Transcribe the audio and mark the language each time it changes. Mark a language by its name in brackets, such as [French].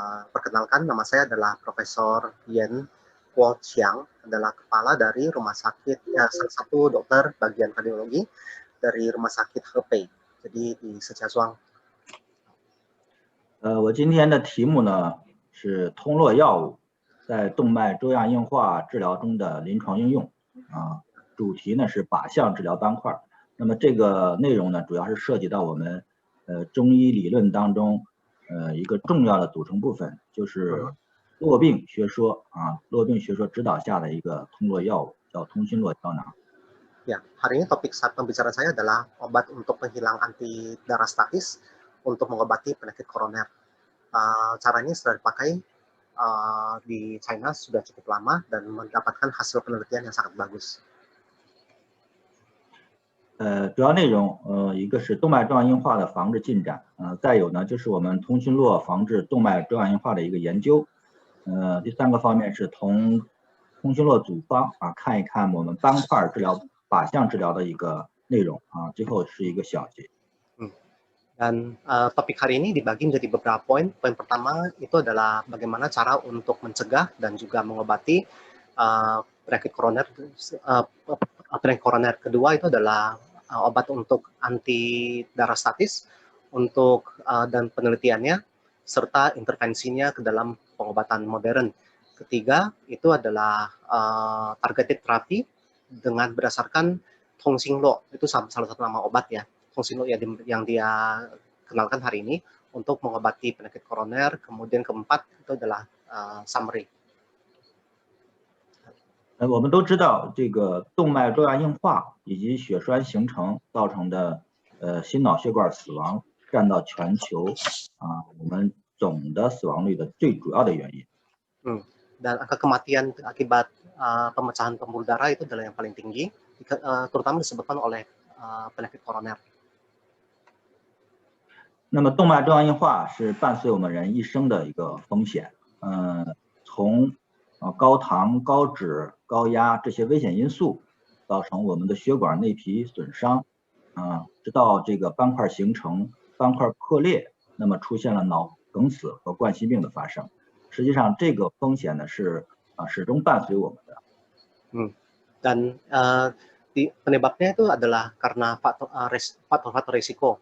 [Indonesian] Perkenalkan, nama saya adalah Profesor Yen Kuo Chiang, adalah kepala dari rumah sakit, salah satu dokter bagian kardiologi dari rumah sakit Hebei, jadi di Sechazhuang. [Chinese] 我今天的题目呢是通络药物在动脉粥样硬化治疗中的临床应用主题呢是靶向治疗斑块。那么这个内容呢主要是涉及到我们中医理论当中一个重要的组成部分，就是络病学说络病学说指导下的一个通络药物，叫通心络胶囊。 [Indonesian] Ya, hari ini topik pembicaraan saya adalah obat untuk penghilang anti darah statis untuk mengobati penyakit koroner. Caranya sudah dipakai di China sudah cukup lama dan mendapatkan hasil penelitian yang sangat bagus. [Chinese] 主要内容一个是动脉粥样硬化的防治进展再有呢就是我们通心络防治动脉粥样硬化的一个研究第三个方面是从通心络组方看一看我们斑块治疗靶向治疗的一个内容最后是一个小结。 [Indonesian] Dan topik hari ini dibagi menjadi beberapa poin. Poin pertama itu adalah bagaimana cara untuk mencegah dan juga mengobati penyakit koroner. Penyakit koroner kedua itu adalah obat untuk anti darah statis dan penelitiannya serta intervensinya ke dalam pengobatan modern. Ketiga itu adalah targeted therapy dengan berdasarkan Tong Xinglo, itu salah satu nama obat ya. Tong Xinglo yang dia kenalkan hari ini untuk mengobati penyakit koroner. Kemudian keempat itu adalah summary. [Chinese] 我们都知道这个动脉粥样硬化以及血栓形成造成的心脑血管死亡占到全球我们总的死亡率的最主要的原因。 [Indonesian] Dan angka kematian akibat pemecahan pembuluh darah itu adalah yang paling tinggi, terutama disebabkan oleh penyakit koroner. [Chinese] 那么动脉粥样硬化是伴随我们人一生的一个风险，从高糖、高脂、高压这些危险因素造成我们的血管内皮损伤，直到这个斑块形成、斑块破裂，那么出现了脑梗死和冠心病的发生。实际上，这个风险呢是始终伴随我们的。 [Indonesian] Dan penyebabnya itu adalah karena faktor risiko.